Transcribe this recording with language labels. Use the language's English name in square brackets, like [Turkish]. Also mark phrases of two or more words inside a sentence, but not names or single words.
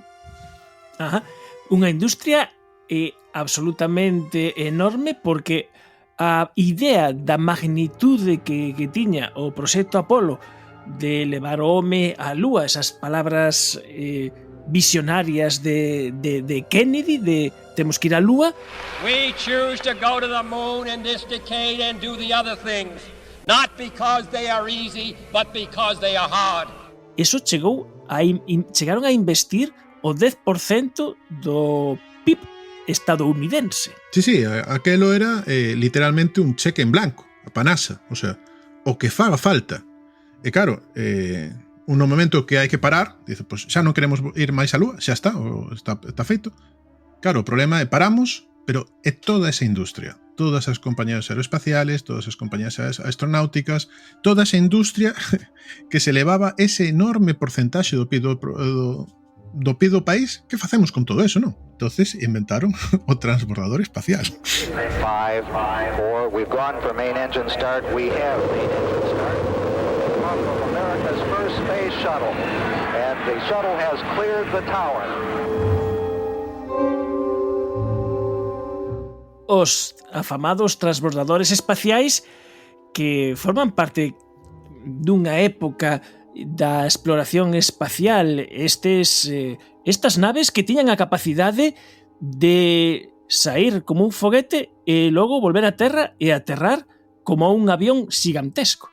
[Galician] Ajá, unha industria absolutamente enorme, porque a idea da magnitude que tiña o proxecto Apolo de levar o home á Lúa, esas palabras visionarias de Kennedy, de temos que ir á Lúa. [English] We choose to go to the moon in this decade and do the other things, not because they are easy, but because they are hard. [Galician] Eso chegaron a investir o 10% do PIB estadounidense. Sí, aquelo era literalmente un cheque [Spanish] en blanco [Galician] para NASA, [Spanish] o sea, [Galician] o que faga falta. E claro, un momento que hai que parar, dice, pois xa non queremos ir máis á Lúa, xa está feito. Claro, o problema é paramos, pero é toda esa industria, todas as compañías aeroespaciales, todas as compañías astronáuticas, toda esa industria que se levaba ese enorme porcentaxe do PIB do país. Que facemos con todo eso, non? Entonces inventaron o transbordador espacial. [English] 5, 4, we've gone for main engine start, we have main engine start. From America's first space shuttle, and the shuttle has cleared the tower. [Galician] Os afamados transbordadores espaciais que forman parte dunha época da exploración espacial, estas naves que tiñan a capacidade de sair como un foguete e logo volver a terra e aterrar como un avión gigantesco.